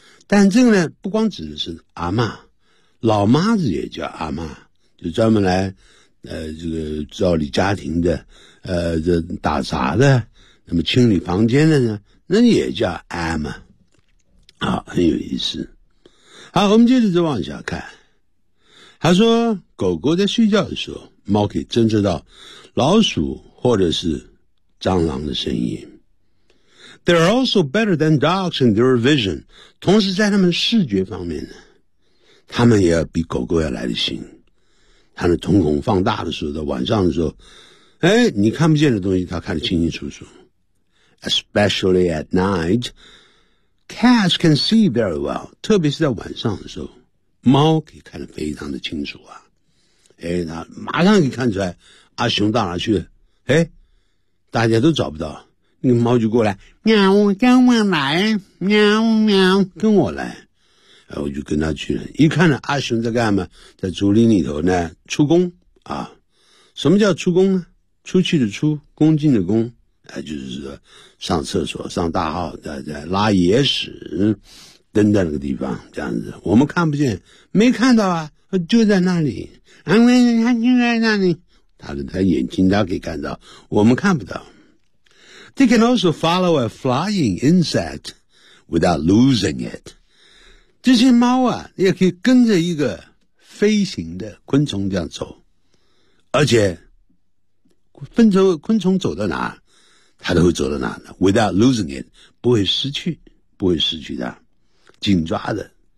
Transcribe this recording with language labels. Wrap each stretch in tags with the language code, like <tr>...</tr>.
<zh>但这个呢不光指的是阿嬷，老妈子也叫阿嬷，就专门来这个照理家庭的这打杂的，那么清理房间的呢，那也叫阿嬷。好，很有意思。好，我们接着再往下看。他说狗狗在睡觉的时候，猫可以侦测到老鼠或者是蟑螂的声音。</zh> <en>They are also better than dogs in their vision.</en> <zh>同时在他们视觉方面呢，他们也比狗狗要来得行。他们瞳孔放大的时候，在晚上的时候，哎，你看不见的东西他看得清清楚楚。</zh> <en>Especially at night, cats can see very well.</en> <zh>特别是在晚上的时候，猫可以看得非常的清楚啊。哎，他马上可以看出来阿熊到哪去，哎，大家都找不到。那个猫就过来，喵，跟我来，喵喵，跟我来。哎，我就跟他去了。一看呢，阿熊在干嘛？在竹林里头呢，出工啊。什么叫出工呢？出去的出，恭敬的恭。哎，就是说上厕所、上大号，在拉野屎，蹲在那个地方这样子。我们看不见，没看到啊，就在那里。啊，他就在那里。他眼睛他可以看到，我们看不到。</zh> <en>They can also follow a flying insect without losing it.</en> <zh>这些猫啊也可以跟着一个飞行的昆虫这样走。而且昆虫走到哪它都会走到哪呢 ,</zh> <en>without losing it,</en> <zh>不会失去，不会失去的，紧抓的。</zh>